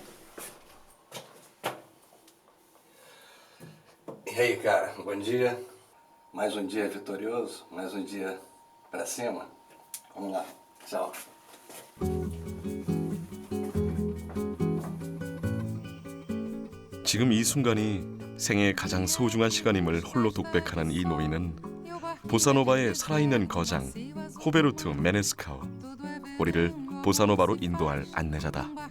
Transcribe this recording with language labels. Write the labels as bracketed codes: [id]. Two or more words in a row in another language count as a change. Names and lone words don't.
[pt] E aí, cara, bom dia. Mais dia vitorioso, mais dia pra cima. Vamos lá, tchau. [ko] 지금 이 순간이 생애의 가장 소중한 시간임을 홀로 독백하는 이 노인은 보사노바의 살아있는 거장 호베르투 메네스카우, 우리를 보사노바로 인도할 안내자다.